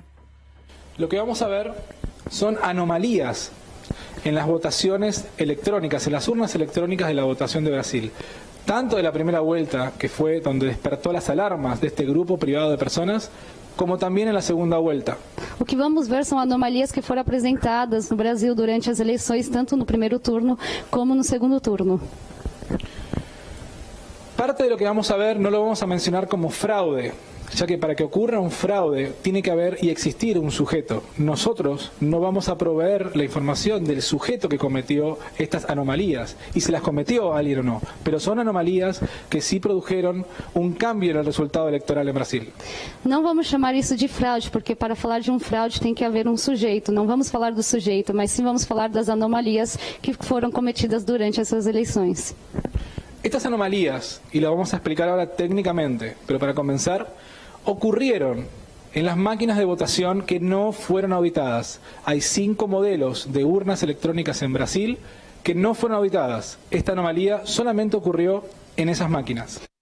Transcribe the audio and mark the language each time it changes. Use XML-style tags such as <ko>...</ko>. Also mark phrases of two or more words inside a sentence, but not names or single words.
<es>Lo que vamos a ver son anomalías en las votaciones electrónicas, en las urnas electrónicas de la votación de Brasil. Tanto de la primera vuelta, que fue donde despertó las alarmas de este grupo privado de personas, como también en la segunda vuelta.</es> <pt>O que vamos ver são anomalias que foram apresentadas no Brasil durante as eleições, tanto no primeiro turno como no segundo turno.</pt> <es>Parte de lo que vamos a ver no lo vamos a mencionar como fraude, ya que para que ocurra un fraude tiene que haber y existir un sujeto. Nosotros no vamos a proveer la información del sujeto que cometió estas anomalías, y si las cometió alguien o no, pero son anomalías que sí produjeron un cambio en el resultado electoral en Brasil.</es> <pt>Não vamos chamar isso de fraude, porque para falar de fraude tem que haver sujeito. Não vamos falar do sujeito, mas sim vamos falar das anomalias que foram cometidas durante essas eleições.</pt> <es>Estas anomalías, y lo vamos a explicar ahora técnicamente, pero para comenzar, ocurrieron en las máquinas de votación que no fueron auditadas. Hay 5 modelos de urnas electrónicas en Brasil que no fueron auditadas. Esta anomalía solamente ocurrió en esas máquinas.</es>